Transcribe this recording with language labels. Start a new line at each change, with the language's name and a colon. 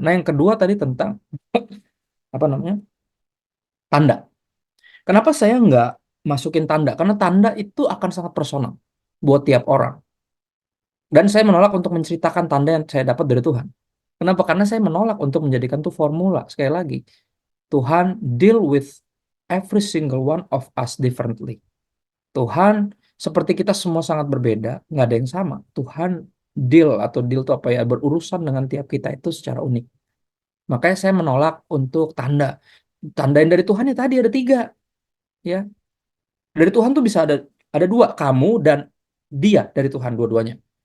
Indonesian: Nah, yang kedua tadi tentang apa namanya, tanda. Kenapa saya nggak masukin tanda? Karena tanda itu akan sangat personal buat tiap orang. Dan saya menolak untuk menceritakan tanda yang saya dapat dari Tuhan. Kenapa? Karena saya menolak untuk menjadikan itu formula.
English: Sekali lagi, Tuhan deal with every single one of us differently.
Indonesian: Tuhan, seperti kita semua sangat berbeda, nggak ada yang sama. Tuhan deal itu apa ya, berurusan dengan tiap kita itu secara unik. Makanya saya menolak untuk tanda. Tanda yang dari Tuhan ya tadi ada 3, ya. Dari Tuhan tuh bisa ada 2, kamu dan dia dari Tuhan dua-duanya.